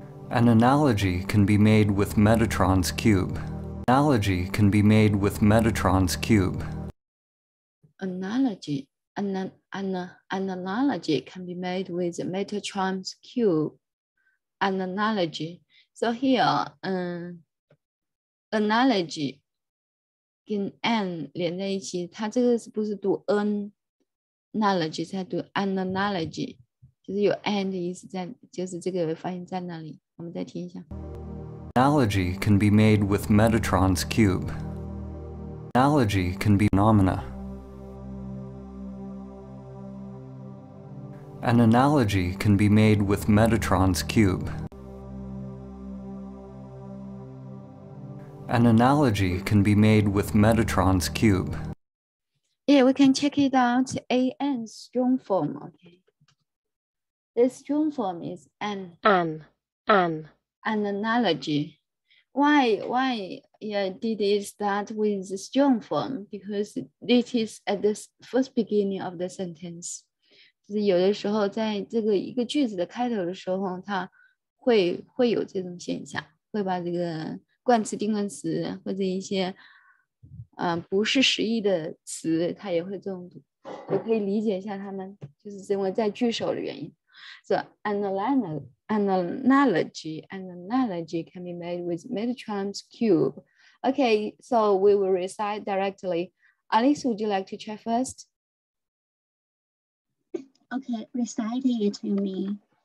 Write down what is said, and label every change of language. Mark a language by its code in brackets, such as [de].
[en] An analogy can be made with Metatron's cube. Analogy can be made with Metatron's cube. Analogy can be made with Metatron's cube. An analogy. So here, [zh] analogy 跟 an 连在一起，它这个是不是读 analogy， 才读 analogy， 就是有 an 的意思在，就是这个发音在那里。我们再听一下。 [en] Analogy can be made with Metatron's cube. Analogy can be phenomena. An analogy can be made with Metatron's cube. An analogy can be made with Metatron's cube. Yeah, we can check it out. An strong form. Okay. The strong form is an analogy. Why did it start with the strong form? Because it is at the first beginning of the sentence. [zh] 就是有的时候在这个一个句子的开头的时候，它会有这种现象，会把这个冠词、定冠词或者一些不是实义的词，它也会这种读，我可以理解一下他们就是因为在句首的原因。 [en] So analogy can be made with Metatron's cube. Okay, so we will recite directly. Alice, would you like to try first? Okay, reciting it to me.